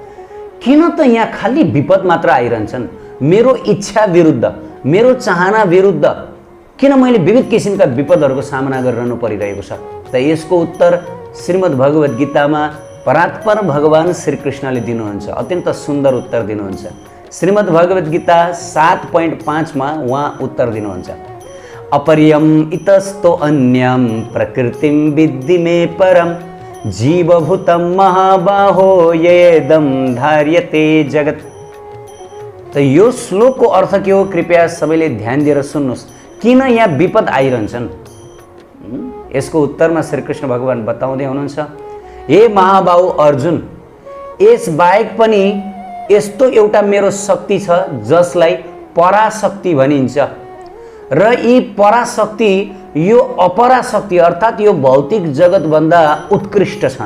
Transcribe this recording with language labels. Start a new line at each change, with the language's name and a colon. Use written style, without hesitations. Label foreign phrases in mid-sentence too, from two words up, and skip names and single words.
Nepali: किन त यहाँ खालि विपद मात्र आइरहन्छन्? मेरो इच्छा विरुद्ध, मेरो चाहना विरुद्ध किन मैले विविध किसिमका विपदहरूको सामना गरिरहनु परिरहेको छ? त यसको उत्तर श्रीमद् भगवत गीतामा परात्पर भगवान श्रीकृष्णले दिनुहुन्छ। अत्यन्त सुन्दर उत्तर दिनुहुन्छ। श्रीमद् भगवत गीता 7.5 मा उहाँ उत्तर दिनुहुन्छ।
Sanskrit: अपरियम इतस्तो अन्यम प्रकृतिम विद्धि मे परम जीवभूतम महाबाहो येदम धार्यते जगत।
Nepali: त यो श्लोकको अर्थ के हो? कृपया सबैले ध्यान दिएर सुन्नुहोस्। किन यहाँ विपद आइरहन्छन्? यसको उत्तरमा श्रीकृष्ण भगवान बताउँदै हुनुहुन्छ, हे महाबाहु अर्जुन, यस बाहेक पनि यस्तो एउटा मेरो शक्ति छ जसलाई पराशक्ति भनिन्छ र यी पराशक्ति यो अपराशक्ति अर्थात् यो भौतिक जगतभन्दा उत्कृष्ट छन्।